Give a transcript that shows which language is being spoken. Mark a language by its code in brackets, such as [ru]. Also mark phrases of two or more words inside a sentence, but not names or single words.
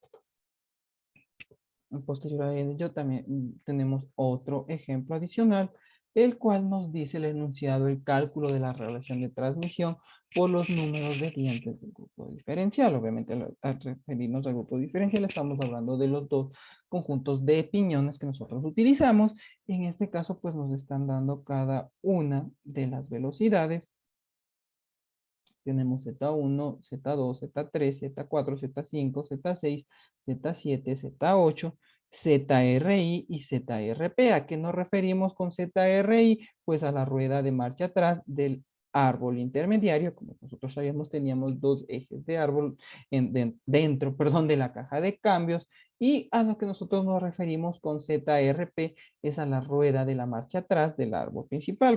[es] Posterior a ello también tenemos otro ejemplo adicional, el cual nos dice el enunciado, el cálculo de la relación de transmisión por los números de dientes del grupo diferencial. Obviamente al referirnos al grupo diferencial estamos hablando de los dos conjuntos de piñones que nosotros utilizamos. En este caso pues nos están dando cada una de las velocidades. Tenemos Z1, Z2, Z3, Z4, Z5, Z6, Z7, Z8, ZRI y ZRP. ¿A qué nos referimos con ZRI? Pues a la rueda de marcha atrás del árbol intermediario. Como nosotros sabíamos, teníamos dos ejes de árbol dentro, perdón, de la caja de cambios. Y a lo que nosotros nos referimos con ZRP es a la rueda de la marcha atrás del árbol principal.